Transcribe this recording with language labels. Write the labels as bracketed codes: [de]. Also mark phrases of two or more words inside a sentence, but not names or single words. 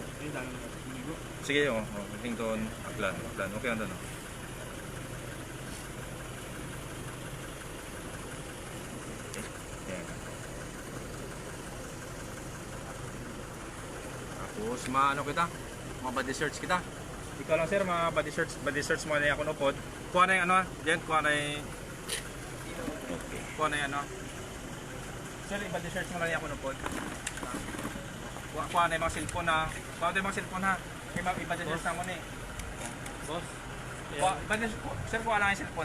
[tl] Sige, Washington, Aklan. Okay na no. [akl] Tapos maano kita, mga [en] body search [akl] kita. Ikaw lang sir, mga [en] body search [akl] mo na ako nupod. [tl] Kuha na yung ano, Jen, kuha na yung ano. [akl] Sir, [en] body search [akl] mo na ako nupod. [tl] Kuha na yung mga cellphone na. Kuha na yung mga cellphone ha. [en] Body search [akl] na mo na eh. Boss? [tl] Sir, kuha lang yung cellphone ha.